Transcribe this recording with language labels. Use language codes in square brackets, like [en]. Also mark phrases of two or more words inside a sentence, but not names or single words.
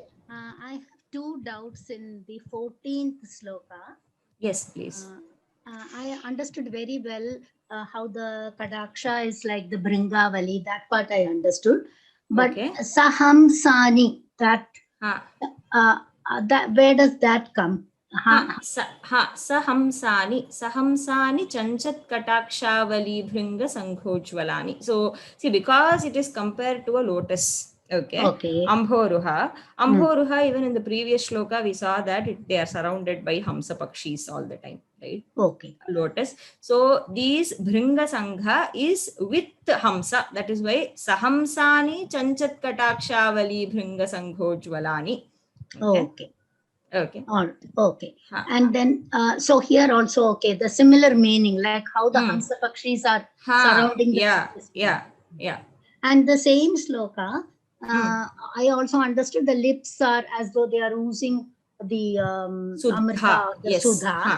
[en] I have two doubts in the 14th sloka. Yes, please. I understood very well how the Kadaksha is like the Bringavali. That part I understood. But Okay. Sahamsani, that where does that come? [sa] Sahamsani chanchat katakshawali bhringa sankhojvalani. [en] So see, because it is compared to a lotus. Okay. Ambhoruha, even in the previous shloka we saw that they are surrounded by [sa] hamsa pakshis [en] all the time, right? Okay. Lotus. So these [sa] bhringa sangha [en] is with hamsa. That is why [sa] sahamsani chanchat katakshawali bhringa sankhojvalani. [en] Okay. Okay. All right. Okay. And then, so here also, okay, the similar meaning, like how the [sa] Hamsa Pakshis [en] are surrounding the Yeah. And the same sloka, I also understood the lips are as though they are oozing the Amrita, the Sudha.